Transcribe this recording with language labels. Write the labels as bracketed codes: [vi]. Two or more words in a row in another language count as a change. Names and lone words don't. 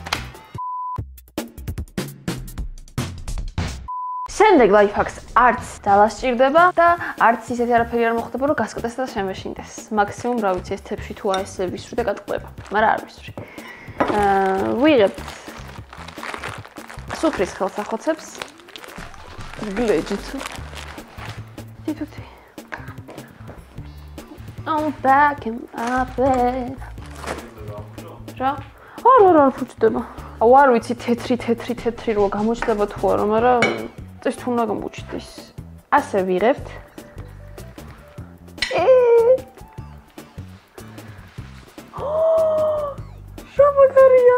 [ka] შემდეგ ლაიფჰაკს არც დავასჭირდება და არც ისეთი არაფერი არ მოხდება, რომ გასკდეს და შემეშინდეს. მაქსიმუმ რა ვიცი ეს თებში თუ აი ესე ვისვრი და გატყდება, მაგრამ არ ვისვრი. ვიღებთ სუფრის ხელსახოცებს. გლეჯით. თითოთი. [en] I'm back in my bed. [ka] რა? არა ფუჭდება. აუ არ ვიცი თეთრი რო გამოჩნდება თუ არა, მაგრამ ეს თუ უნდა გამოჩნდეს. ასე ვიღებთ. რა მაგარია.